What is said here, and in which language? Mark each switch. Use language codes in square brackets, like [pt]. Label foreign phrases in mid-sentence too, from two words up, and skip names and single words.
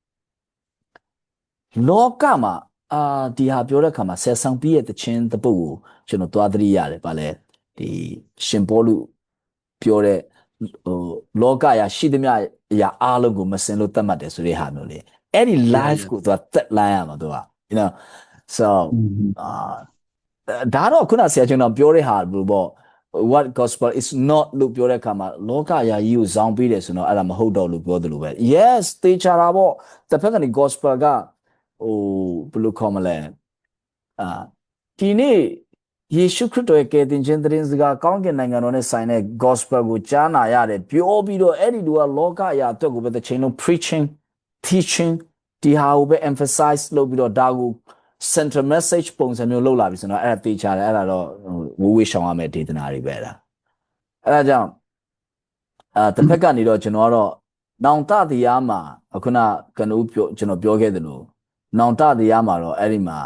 [my] လောကမှာဒီဟာပြောတဲ့အခါမှာဆယ်ဆောင်ပြီးရဲ့တခြင်းတပုတ်ကိုကျွန်တော်သွားသတိရတယ်ဗာလဲဒီရှင်ပေါလုပြောတဲ့ဟိုလောကရာရှိသမျှအရာအားလုံးကိုမစင်လို့တတ်မှတ်တယ်ဆိုတဲ့ဟာမျိုးလေအဲ့ဒီ life ကိုသွားတက်လိုက်ရမှာသူက [en] you know so [my] ဒါတော့ခုနဆရာကျွန်တော်ပြောတဲ့ဟာဘယ်လိုပေါ့ [en] what gospel is not [my] လို့ ပြောတဲ့အခါမှာလောကရာကြီးကိုဇောင်းပေးတယ်ဆိုတော့အဲ့ဒါမဟုတ်တော့လို့ပြောသလိုပဲ yes သေချာတာပေါ့တစ်ဖက်ကနေ gospel ကဟိုဘယ်လိုခေါ်မလဲဒီနေ့ယေရှုခရစ်တော်ရဲ့ကယ်တင်ခြင်းသတင်းစကားကောင်းကင်နိုင်ငံတော်နဲ့ဆိုင်တဲ့ gospel ကိုကြားနာရတယ်ပြော ပြီးတော့အဲ့ဒီလူကလောကအရာအတွက်ကိုပဲတစ်ချိန်လုံး [en] preaching teaching [my] ဒီဟာကိုပဲ emphasize လုပ်ပြီးတော့ဒါကို [en] central message [my] ပုံစံမျိုးလုပ်လာပြီဆိုတော့အဲ့ဒါသိချတယ်အဲ့ဒါတော့ဝေးရှောင်ရမယ့်ဒေသနာတွေပဲ အဲ့ဒါကြောင့်တစ်ဖက်ကနေတော့ကျွန်တော်ကတော့နောင်တတရားမှာခုနကနဦးကျွန်တော်ပြောခဲ့သလိုနောင်တတရားမှာတော့အဲ့ဒီမှာ